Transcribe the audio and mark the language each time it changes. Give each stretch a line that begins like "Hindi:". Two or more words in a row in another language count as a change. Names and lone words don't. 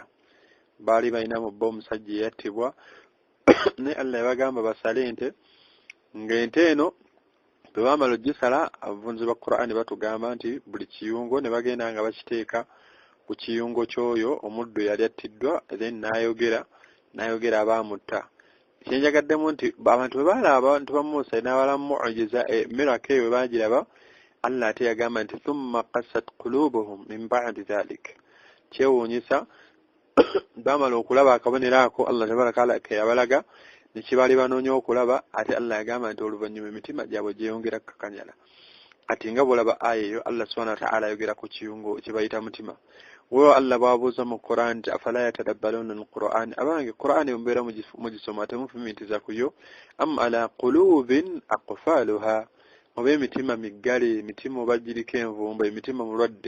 Ganda: Baali balina mu bbo omusajja eyattibwa naye Allah yabagamba basale nti ng'ente eno bwe baamala ogisala abavunzi ba Qur'ani batugamba nti buli kiyungo ne bagenda nga bakiteeka ku kiyungo ky'oyo omuddu yali attiddwa then n'ayogera abaamutta. Kyenjagaddemu nti abantu bwe baalaba abantu ba Musa n'abalamu mu'jiza miracle eyo baagiraba Allah ate yagamba nti
Arabic: ثم قست قلوبهم من بعد ذلك.
Ganda: Kyewuunyisa baamala okulaba akabonero ako Allah
Arabic: تبارك تعالى
Ganda: ke yabalaga ne kibaali banoonya okulaba ate Allah yagamba nti oluvannyuma emitima gyabwe gyeyongera kakanyala. Ati nga bw'olaba aya eyo Allah
Arabic: سبحانه وتعالى
Ganda: ayogera ku kiyungo kye bayita mutima. Wewe Allah bw'abuuza mu Qur'an nti
Arabic: أفلا يتدبرون القرآن,
Ganda: abange Qur'an mbeera mugisoma temufumitiza kuyo,
Arabic: أم على قلوب أقفالها,
Ganda: oba emitima miggale, emitima oba giriko envumbo, emitima mulwadde.